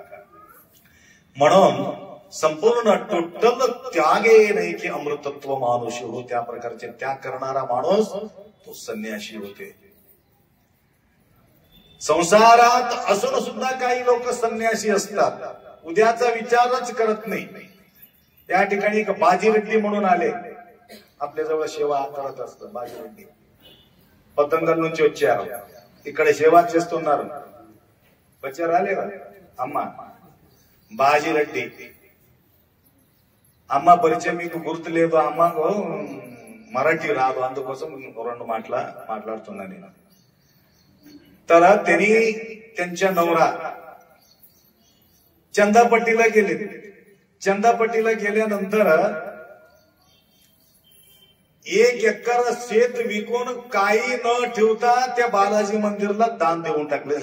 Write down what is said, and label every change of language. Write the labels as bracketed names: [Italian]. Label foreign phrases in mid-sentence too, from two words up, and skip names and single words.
[Marathi] म्हणून संपूर्ण टोटल त्यागे नाही की अमृतत्व मानुषी हो, त्या प्रकारचे त्याग करणारा माणूस तो संन्यासी होते. संसारात असून सुद्धा काही लोक संन्यासी असतात, उद्याचा विचारच करत नाही. या ठिकाणी एक बाजीरेड्डी म्हणून आले, आपल्याजवळ सेवा करत असतं. [Telugu] बाजीरेड्डी పతంగల్ నుంచి వచ్చారు, ఇక్కడ సేవ చేస్తున్నారు. వచ్చారు లేదా అమ్మ? బాజిరెడ్డి అమ్మ పరిచయం మీకు గుర్తు లేదు. అమ్మకు మరాఠీ రాదు, అందుకోసం 2 మాట్లాడుతున్నా నేను. [Marathi] तर त्यांनी त्यांच्या नवरा चंदापट्टीला गेले. चंदापट्टीला गेल्यानंतर 1 एकर शेत विकून काही न ठेवता त्या बालाजी मंदिरला दान देऊन टाकले.